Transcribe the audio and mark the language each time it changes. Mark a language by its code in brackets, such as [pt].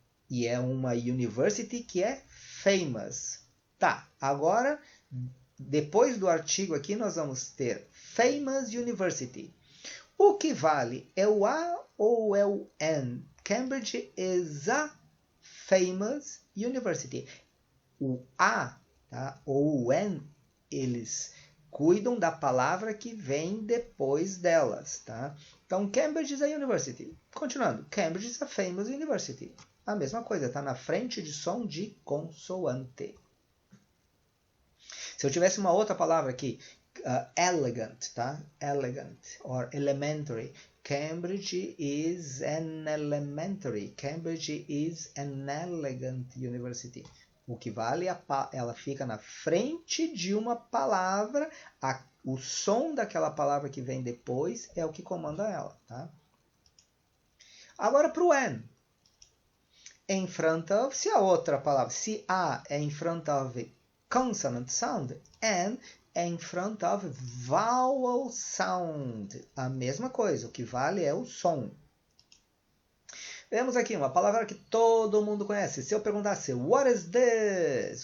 [pt] E é uma university que é famous. Tá, agora, depois do artigo aqui, nós vamos ter famous university. O que vale é o A ou é o N? [en] Cambridge is a famous university. [pt] O A, tá, ou o N, eles cuidam da palavra que vem depois delas, tá? [en] Então, Cambridge is a university. Continuando, Cambridge is a famous university. [pt] A mesma coisa, está na frente de som de consoante. Se eu tivesse uma outra palavra aqui, elegant, tá? [en] Elegant, or elementary. Cambridge is an elementary. Cambridge is an elegant university. [pt] O que vale é ela fica na frente de uma palavra, o som daquela palavra que vem depois é o que comanda ela, tá? Agora para o N. [en] In front of, [pt] se a outra palavra, se A é [en] in front of consonant sound, [pt] N é [en] in front of vowel sound. [pt] A mesma coisa, o que vale é o som. Vemos aqui uma palavra que todo mundo conhece. Se eu perguntasse, [en] what is this?